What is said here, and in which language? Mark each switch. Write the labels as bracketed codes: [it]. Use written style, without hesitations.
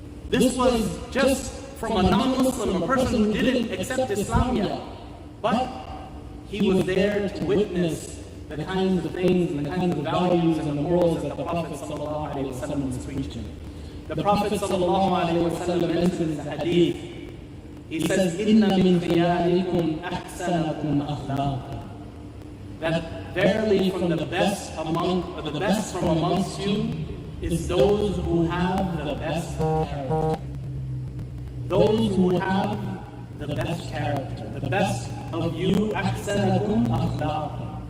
[en] This was just from a non-Muslim, a person who didn't accept Islam yet. But he was there to witness the kinds of things and the kinds of values and the morals that the Prophet ﷺ was preaching. The Prophet ﷺ mentions the hadith. He says, [ar] إِنَّ مِنْ خِيَارِكُمْ أَحْسَنَكُمْ أَخْلَاقًا. [en] That verily from the best from amongst you is those who have the best character. Those who have the best character. The best of you, [ar] أَحْسَنَكُمْ أَخْلَاقًا.